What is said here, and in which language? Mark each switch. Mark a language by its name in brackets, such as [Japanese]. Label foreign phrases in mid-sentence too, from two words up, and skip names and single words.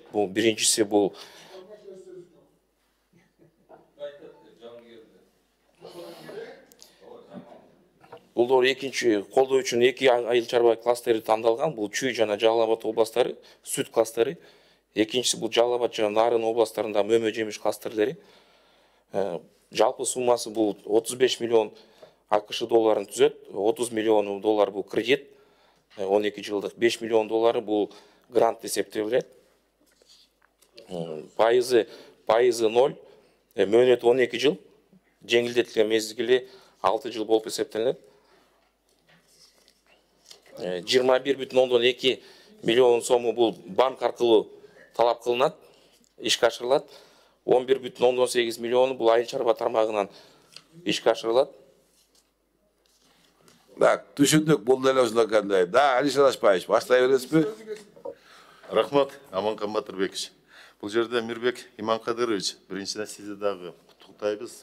[Kyrgyz] Бул биринчиси бул долбоор экинчи колдоо үчүн эки айыл чарба кластери тандалган. Бул Чүй жана Жалал Абад областары, сүт кластери. Экинчиси бул Жалал Абад жана Нарын областарында мөмө жемиш кластерлери. Жалпы суммасы бул 35 миллион АКШ долларын түзөт. 30 миллион доллар бул кредит. 12 жылдық 5 миллион доллары бұл грант есептелет. Пайызы 0, мөөнөтү 12 жыл, жеңилдетилген мезгили 6 жыл болып есептелет. 21,2 миллион сомы бұл банк аркылуу талап кылынат, ишке ашырылат. 11,18 миллиону бұл айыл чарба тармагынан ишке ашырылат. Так, түшүндүк, бул деле ушундай кандай. Да, Алишер Ашпаевич, баштай бересизби? Рахмат, Аманка Матырбекович. Бул жерде Мирбек Иманкадырович, биринчиден сизди дагы куттуктайбыз.